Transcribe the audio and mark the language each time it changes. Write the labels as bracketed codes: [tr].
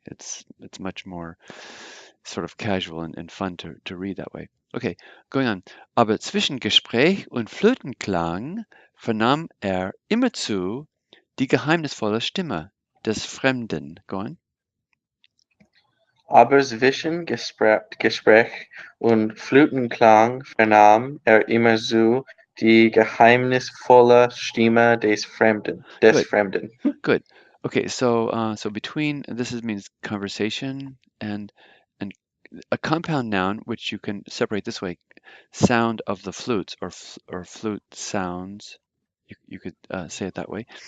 [en] It's much more sort of casual and fun to read that way. Okay, going on. [de] Aber zwischen Gespräch und Flötenklang vernahm immerzu die geheimnisvolle Stimme des Fremden. [en] Go on. [de] Aber zwischen Gespräch und Flötenklang vernahm immerzu die geheimnisvolle Stimme des Fremden. [en] Good. [de] Fremden. [en] Good. Okay, so between this means conversation and a compound noun, which you can separate this way: sound of the flutes or flute sounds. You could say it that way.